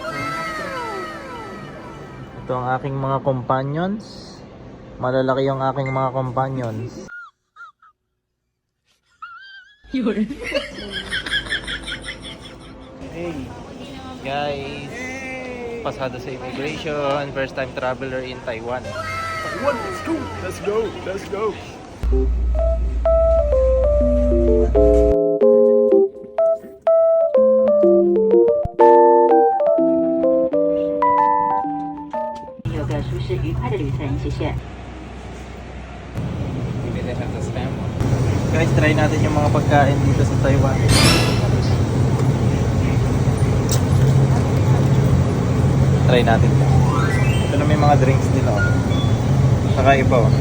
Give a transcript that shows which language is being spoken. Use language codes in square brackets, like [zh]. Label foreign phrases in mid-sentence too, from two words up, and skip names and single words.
[tl] Ito ang aking mga companions. Malalaki yung aking mga companions. [en] Hey guys, [tl] pasado sa [en] immigration, first time traveler in Taiwan. Let's go! Let's go! [zh] 有个舒适愉快的旅程，谢谢。 [tl] Guys, try natin yung mga pagkain dito sa Taiwan. Try natin. Ito na may mga drinks nila. Saka iba.